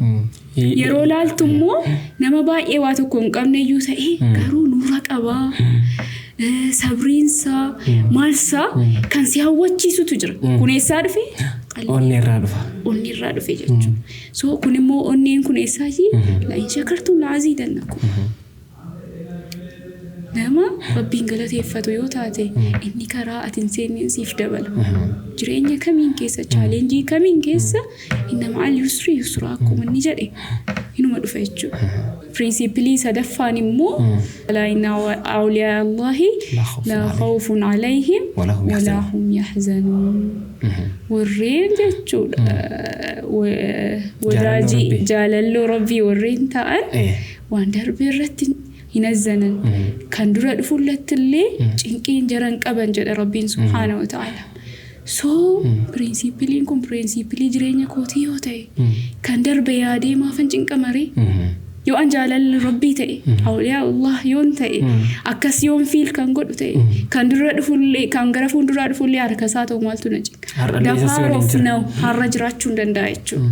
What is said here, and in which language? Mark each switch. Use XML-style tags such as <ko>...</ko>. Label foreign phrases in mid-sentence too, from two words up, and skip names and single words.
<om>Yeroo laaltu immoo nama baay'ee waa tokko hin qabne iyyuu ta'e garuu nuura qabaa. Sabriinsa maalsaa kan si hawwachiisutu jira. Kun eessaa dhufe? onni radufa fe jechuudha. So kun immoo onneen kun eessaayi</om> <ar>لئن شكرتم لأزيدنكم.</ar> <om>Nama rabbiin galateeffatu yoo taate inni karaa atin seeniin siif dabala. Jireenya kamiin keessa challenge kamiin keessa</om> <ar>إن مع اليسر يسرا</ar> <om>akkuma inni jedhe inuma dhufa jechuudha.</om> <ar>Principally sadaffaan immoo ألا إن أولياء الله لا خوف عليهم ولا هم يحزنون.</ar> <om>Warreen jechuudha wadaaji jaalallo rabbii warreen ta'an waan darbee irratti hinazzanan kan dura dhufullattillee cinqiin jaran qaban jedha rabbiin</om> <ar>سبحانه وتعالى.</ar> <en>So principally</en> <om>kun principally jireenya kootii yoo ta'e kan darbe yaadee maafan cinqamare yoo an jaalalli rabbii ta'e</om> <ar>أولياء الله</ar> <om>yoon ta'e akkas yoon fiil kan godhu ta'e kan dura dhufullee kan gara fuulduraa dhufullee harkasaa ta'u maaltu na cinqa dafaaruuf na'u har'a jiraachuu hin danda'a jechuudha.</om>